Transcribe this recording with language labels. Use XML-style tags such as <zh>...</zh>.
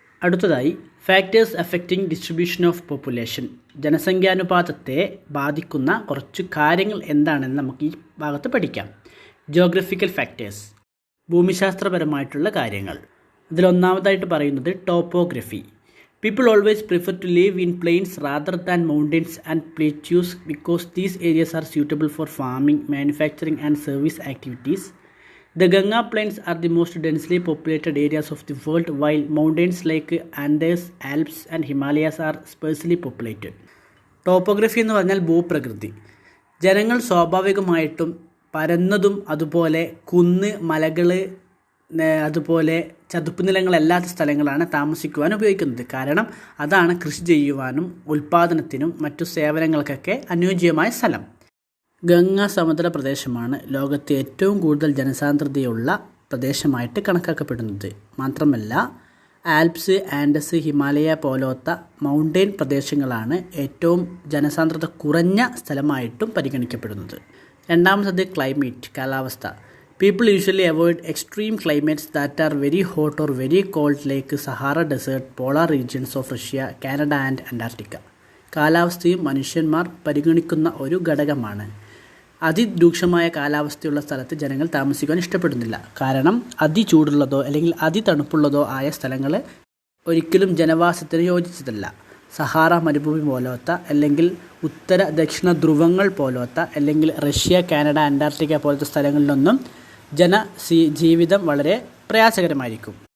<en>അടുത്തതായി factors affecting distribution of population.</en> <ml>ജനസംഖ്യാനുപാതത്തെ ബാധിക്കുന്ന കുറച്ച് കാര്യങ്ങൾ എന്താണെന്ന് നമുക്ക് ഈ ഭാഗത്ത് പഠിക്കാം.</ml> <en>geographical factors,</en> <ml>ഭൂമിശാസ്ത്രപരമായിട്ടുള്ള കാര്യങ്ങൾ. ഇതിലൊന്നാമതായിട്ട് പറയുന്നത് topography.</ml> <en>People always prefer to live in plains rather than mountains and plateaus because these areas are suitable for farming, manufacturing and service activities. The Ganga plains are the most densely populated areas of the world, while mountains like Andes, Alps and Himalayas are sparsely populated.</en> <ml>Topography എന്ന് പറഞ്ഞാൽ ഭൂപ്രകൃതി. ജനങ്ങൾ സ്വാഭാവികമായിട്ടും പരന്നതും അതുപോലെ കുന്ന്, മലകൾ, അതുപോലെ ചതുപ്പ് നിലങ്ങളല്ലാത്ത സ്ഥലങ്ങളാണ് താമസിക്കുവാൻ ഉപയോഗിക്കുന്നത്. കാരണം അതാണ് കൃഷി ചെയ്യുവാനും ഉൽപ്പാദനത്തിനും മറ്റു സേവനങ്ങൾക്കൊക്കെ അനുയോജ്യമായ സ്ഥലം. ഗംഗാ സമതല പ്രദേശമാണ് ലോകത്തെ ഏറ്റവും കൂടുതൽ ജനസാന്ദ്രതയുള്ള പ്രദേശമായിട്ട് കണക്കാക്കപ്പെടുന്നത്. മാത്രമല്ല ആൽപ്സ്, ആൻഡസ്, ഹിമാലയ പോലത്തെ മൗണ്ടെയിൻ പ്രദേശങ്ങളാണ് ഏറ്റവും ജനസാന്ദ്രത കുറഞ്ഞ സ്ഥലമായിട്ടും പരിഗണിക്കപ്പെടുന്നത്. രണ്ടാമത്തത് ക്ലൈമറ്റ്, കാലാവസ്ഥ.</ml> <en>People usually avoid extreme climates that are very hot or very cold like Sahara Desert, polar regions of Russia, Canada and Antarctica.</en> <ml>കാലാവസ്ഥയും മനുഷ്യന്മാർ പരിഗണിക്കുന്ന ഒരു ഘടകമാണ്. അതിരൂക്ഷമായ കാലാവസ്ഥയുള്ള സ്ഥലത്ത് ജനങ്ങൾ താമസിക്കാൻ ഇഷ്ടപ്പെടുന്നില്ല. കാരണം അതിചൂടുള്ളതോ അല്ലെങ്കിൽ അതിതണുപ്പുള്ളതോ ആയ സ്ഥലങ്ങൾ ഒരിക്കലും ജനവാസത്തിന് യോജിച്ചതല്ല. സഹാറ മരുഭൂമി പോലത്തെ അല്ലെങ്കിൽ ഉത്തര ദക്ഷിണ ധ്രുവങ്ങൾ പോലത്തെ അല്ലെങ്കിൽ റഷ്യ, കാനഡ, അന്റാർട്ടിക്ക പോലത്തെ സ്ഥലങ്ങളിലൊന്നും ജീവിതം വളരെ പ്രയാസകരമായിരിക്കും.</ml>